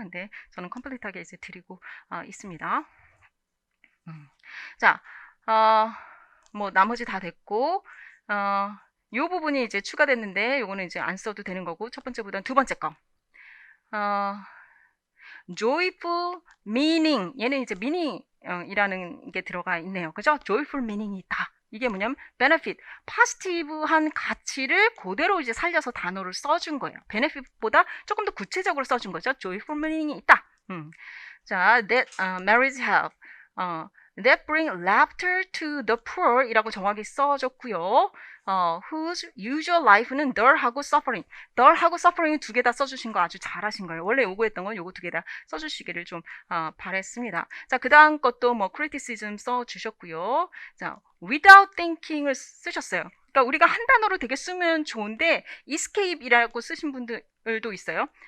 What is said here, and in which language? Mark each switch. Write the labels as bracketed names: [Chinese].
[Korean] 근데 저는 컴플리트하게 이제 드리고 있습니다. 자, 뭐, 나머지 다 됐고, 이 부분이 이제 추가됐는데 요거는 이제 안 써도 되는 거고 첫 번째보다는 두 번째 거 joyful meaning 얘는 이제 meaning 이라는 게 들어가 있네요. 그죠? joyful meaning이 있다. 이게 뭐냐면 benefit, positive한 가치를 그대로 이제 살려서 단어를 써준 거예요. benefit보다 조금 더 구체적으로 써준 거죠. joyful meaning이 있다. 자, [English] that marriage help that bring laughter to the poor [Korean] 이라고 정확히 써줬고요. [English] whose usual life는 dull하고 suffering. [Korean] dull하고 suffering 두 개 다 써주신 거 아주 잘하신 거예요. 원래 요구했던 건 요거 두 개 다 써주시기를 좀 바랬습니다. 자, 그 다음 것도 뭐 criticism 써주셨고요. 자, [English] without thinking [Korean] 을 쓰셨어요. 그러니까 우리가 한 단어로 되게 쓰면 좋은데 escape이라고 쓰신 분들도 있어요.